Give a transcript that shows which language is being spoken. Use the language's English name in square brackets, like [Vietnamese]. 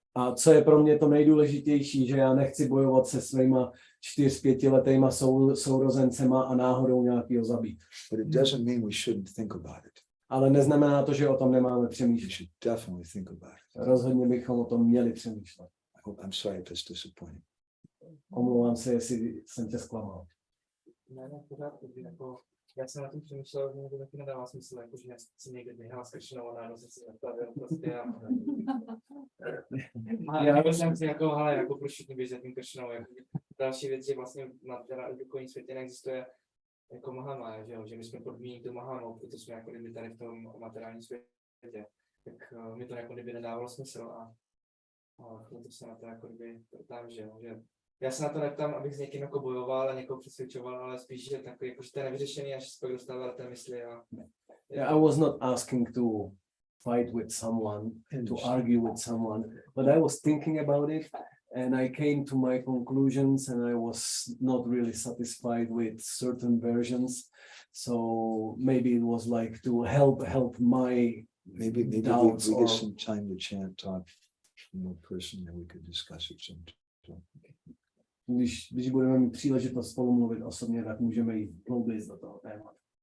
[Czech] A co je pro mě to nejdůležitější, že já nechci bojovat se svýma 4-5 letýma sourozencema a náhodou nějakýho zabít. [English] But it doesn't mean we shouldn't think about it. [Czech] Ale neznamená to, že o tom nemáme [English] We [Czech] přemýšlet. [English] should definitely think about it. [Czech] Rozhodně bychom o tom měli přemýšlet. [English] I'm sorry if it's disappointing. [Czech] Omlouvám se, jestli jsem tě zklamal. Ne, pořádku, jako, já jsem na tím přemýšlel, že mi to taky nedává smysl, jako, že si někde běhal s kršenou a najednou se si nastavil prostě já jsem si jako, hele, jako proč všichni běží za tím kršenou, jako, další věc, že vlastně na duchovním světě neexistuje jako Mahama, že my jsme podmíněni tu Mahamou, protože jsme jako kdyby tady v tom materiálním světě, tak mi to jako kdyby nedávalo smysl a proto se na to jako kdyby ptám, že já se na to neptám, abych s někým jako bojoval a někoho přesvědčoval, ale spíš, že takový, jako, že to je nevyřešený, až se pak dostává do té mysli a... [English] Yeah, I was not asking to fight with someone, to argue with someone, but I was thinking about it and I came to my conclusions and I was not really satisfied with certain versions. So maybe it was like to help my Maybe we doubts get or... some time to talk more personally, we could discuss it sometime. [Czech] Když budeme mít příležitost spolu mluvit osobně, tak můžeme jít hlouběji do toho tématu.